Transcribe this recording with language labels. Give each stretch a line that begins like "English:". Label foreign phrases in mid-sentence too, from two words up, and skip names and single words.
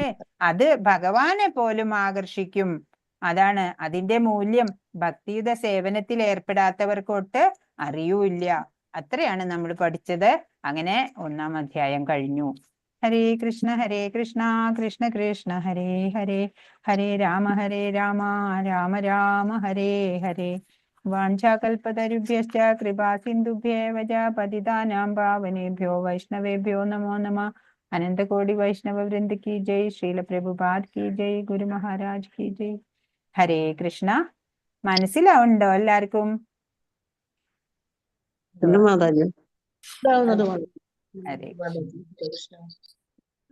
Malayalam: അത് ഭഗവാനെ പോലും ആകർഷിക്കും. അതാണ് അതിന്റെ മൂല്യം ഭക്തിയുത സേവനത്തിൽ ഏർപ്പെടാത്തവർക്കൊട്ട് അറിയൂല്ല. അത്രയാണ് നമ്മൾ പഠിച്ചത്. അങ്ങനെ 1-ാം അധ്യായം കഴിഞ്ഞു.
Sanskrit: ഹരേ കൃഷ്ണ കൃഷ്ണ കൃഷ്ണ ഹരേ ഹരേ, ഹരേ രാമ രാമ രാമ ഹരേ ഹരേ. വാഞ്ചാകൽപതരുഭ്യശ്ച കൃപാ സിന്ധുഭ്യേവ ച പതിതാനാം പാവനേഭ്യോ വൈഷ്ണവേഭ്യോ നമോ നമഃ.
Hindi: अनंतकोटि वैष्णव वृंद की जय. श्रील प्रभुपाद की जय. गुरु महाराज की जय.
Sanskrit: ഹരേ കൃഷ്ണ.
Malayalam: മനസ്സിലാവുണ്ടോ എല്ലാവർക്കും? മാതാജി
Sanskrit: ഹരേ കൃഷ്ണ.